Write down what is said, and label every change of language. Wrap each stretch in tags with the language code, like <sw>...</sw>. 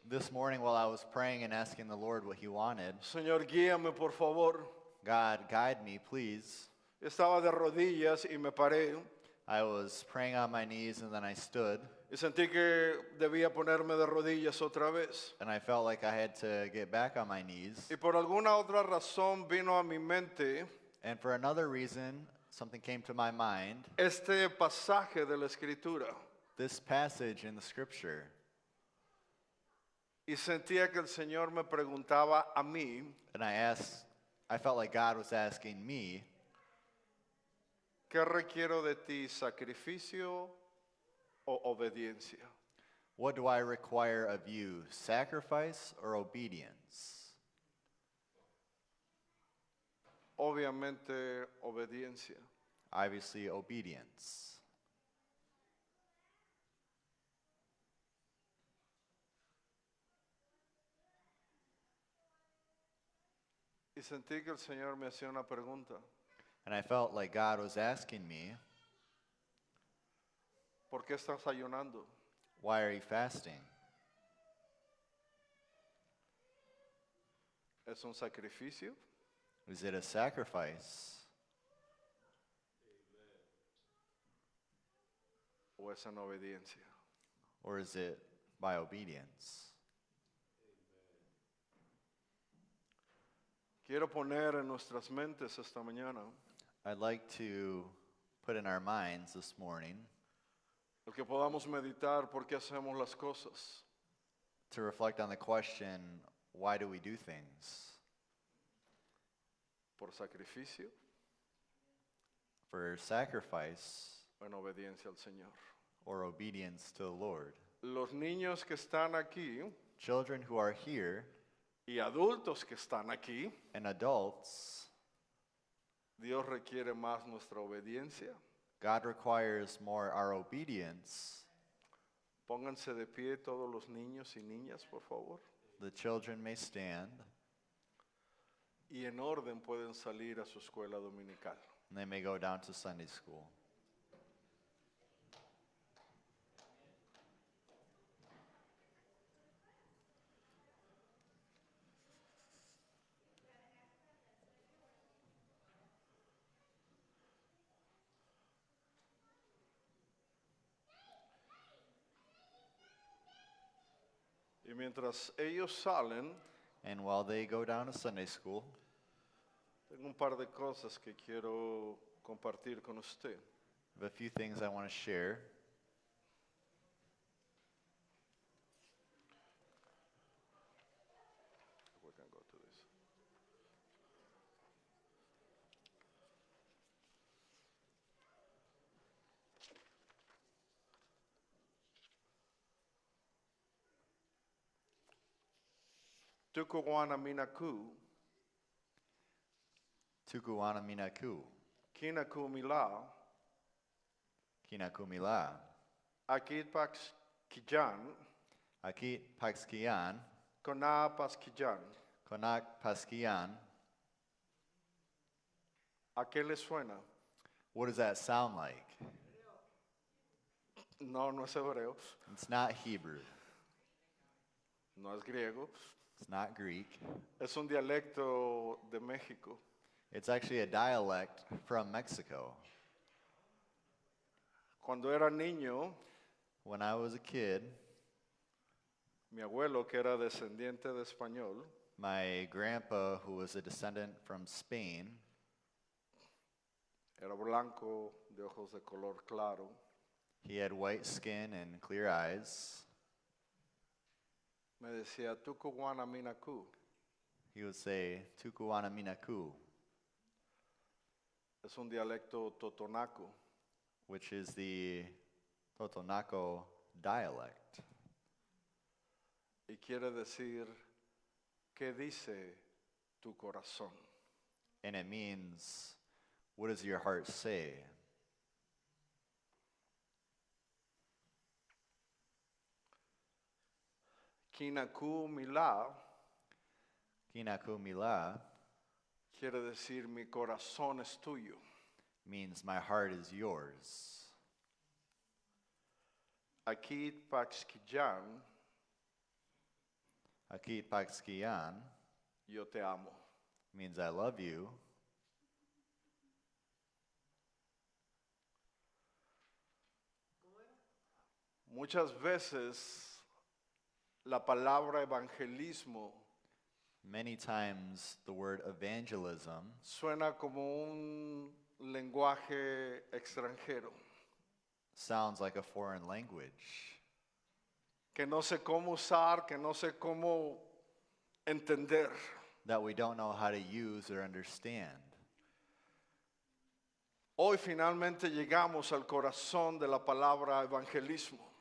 <en>This morning, while I was praying and asking the Lord what he wanted,</en> <es>Señor, guíame por favor.</es> <en>God, guide me, please.</en> <es>Estaba de rodillas y me paré</es> <en>I was praying on my knees, and then I stood,</en> <es>y sentí que debía ponerme de rodillas otra vez.</es> <en>and I felt like I had to get back on my knees.</en> <es>Y por alguna otra razón vino a mi mente</es> <en>And for another reason, something came to my mind.</en> <es>este pasaje de la Escritura.</es> <en>This passage in the scripture.</en> <es>Y sentía que el Señor me preguntaba a mí,</es> <en>And I felt like God was asking me,</en> <es>¿qué requiero de ti, sacrificio o obediencia?</es> <en>what do I require of you, sacrifice or obedience?</en> <es>Obviamente obediencia.</es> <en>Obviously, obedience.</en> <es>Y sentí que el Señor me hacía una pregunta.</es> <en>And I felt like God was asking me,</en> <es>¿Por qué estás ayunando?</es> <en>why are you fasting?</en> <es>¿Es un sacrificio</es> <en>Is it a sacrifice</en> <es>o es en obediencia?</es> <en>or is it by obedience?</en> <es>Quiero poner en nuestras mentes esta mañana</es> <en>I'd like to put in our minds this morning</en> <es>el que podamos meditar por qué hacemos las cosas.</es> <en>to reflect on the question, why do we do things?</en> <es>¿Por sacrificio</es> <en>For sacrifice</en> <es>o en obediencia al Señor?</es> <en>or obedience to the Lord?</en> <es>Los niños que están aquí</es> <en>Children who are here</en> <es>y adultos que están aquí,</es> <en>and adults,</en> <es>Dios requiere más nuestra obediencia.</es> <en>God requires more our obedience.</en> <es>Pónganse de pie todos los niños y niñas, por favor.</es> <en>The children may stand,</en> <es>Y en orden pueden salir a su escuela dominical.</es> <en>and they may go down to Sunday school.</en> <es>Y mientras ellos salen,</es> <en>And while they go down to Sunday school,</en> <es>tengo un par de cosas que quiero compartir con usted.</es> <en>I have a few things I want to share. We can go to this.</en> <top>Tukuwana minaku, Tukuwana minaku, kinaku mila, kinakumila, akit pax kijan, akit paxkian, kona pas kijan. konak paskian.</top> <es>¿A qué le suena?</es> <en>What does that sound like?</en> <es>No, no es hebreo,</es> <en>It's not Hebrew.</en> <es>no es griego,</es> <en>It's not Greek.</en> <es>es un dialecto de México.</es> <en>It's actually a dialect from Mexico.</en> <es>Cuando era niño,</es> <en>When I was a kid,</en> <es>mi abuelo, que era descendiente de español,</es> <en>my grandpa, who was a descendant from Spain,</en> <es>era blanco, de ojos de color claro,</es> <en>he had white skin and clear eyes.</en> <es>me decía,</es> <top>Tukuwana minaku,</top> <en>He would say,</en> <top>Tukuwana minaku,</top> <es>es un dialecto totonaco,</es> <en>which is the Totonaco dialect.</en> <es>y quiere decir, ¿qué dice tu corazón?</es> <en>And it means, what does your heart say?</en> <top>Kinaku mila Kinaku mila</top> <es>quiere decir, mi corazón es tuyo.</es> <en>means my heart is yours.</en> <top>Akit paxkijan, Akit paxkian</top> <es>yo te amo.</es> <en>means I love you.</en> <es>Muchas veces la palabra evangelismo</es> <en>Many times the word evangelism</en> <es>suena como un lenguaje extranjero,</es> <en>sounds like a foreign language</en> <es>que no sé cómo usar, que no sé cómo entender.</es> <en>that we don't know how to use or understand.</en> <es>Hoy finalmente llegamos al corazón de la palabra evangelismo.</es>